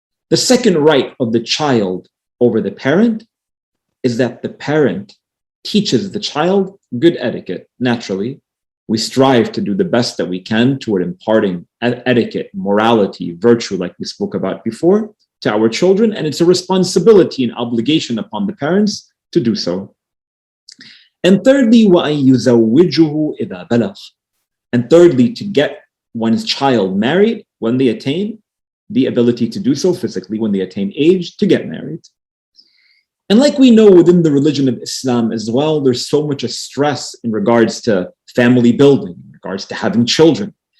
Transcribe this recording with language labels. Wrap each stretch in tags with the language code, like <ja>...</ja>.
<en>The second right of the child over the parent is that the parent teaches the child good etiquette, naturally, we strive to do the best that we can toward imparting etiquette, morality, virtue, like we spoke about before, to our children. And it's a responsibility and obligation upon the parents to do so. And thirdly,</en> <ar>وَأَن يُزَوِّجُهُ إِذَا بَلَغَ.</ar> <en>And thirdly, to get one's child married when they attain the ability to do so physically, when they attain age to get married. And like we know within the religion of Islam as well, there's so much a stress in regards to family building, in regards to having children.</en>